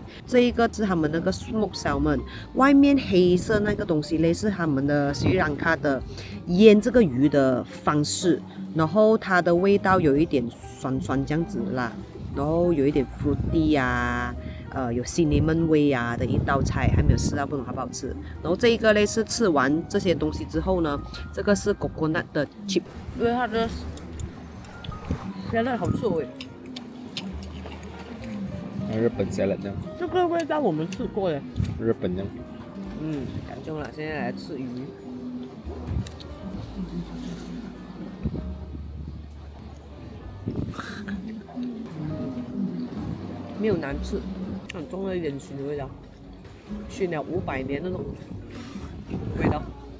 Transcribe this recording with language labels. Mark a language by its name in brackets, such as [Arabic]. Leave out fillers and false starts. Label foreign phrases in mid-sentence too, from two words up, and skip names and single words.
[Chinese] 这一个是他们那个 [English] smoked salmon， [Chinese] 外面黑色那个东西嘞是他们的斯里兰卡的腌这个鱼的方式，然后它的味道有一点酸酸这樣子啦，然後有一點 fruity 啊，有 cinnamon 味啊的一道菜，還沒有試到，不懂好不好吃。然後這一個嘞是吃完這些東西之後呢，這個是 coconut 的 chip， 因為它的salad 好吃哎，日本 salad 這樣。這個味道我們吃過耶。日本這樣。講中了，現在來吃魚。沒有難吃，很重的一點燻的味道，燻了500年那種味道。